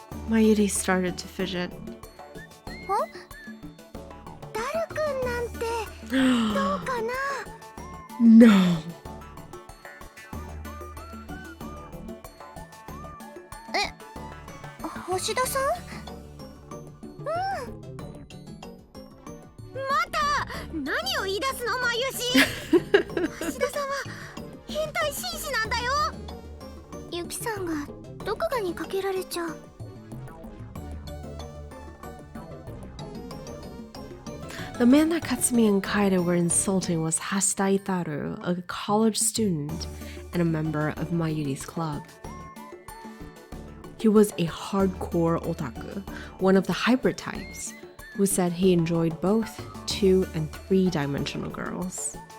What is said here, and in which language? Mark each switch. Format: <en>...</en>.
<en>Mayuri started to fidget.</en> <ja>ダルくんなんてどうかな？</ja> <en>No!</en> <ja>星田さん？また何を言い出すの、マユシ。星田さんは変態紳士なんだよ。ユキさんがどこかにかけられちゃう。</ja> <en>The man that Katsumi and Kaede were insulting was Hasita Itaru, a college student and a member of Mayuri's club. He was a hardcore otaku, one of the hybrid types, who said he enjoyed both 2- and 3-dimensional girls.</en>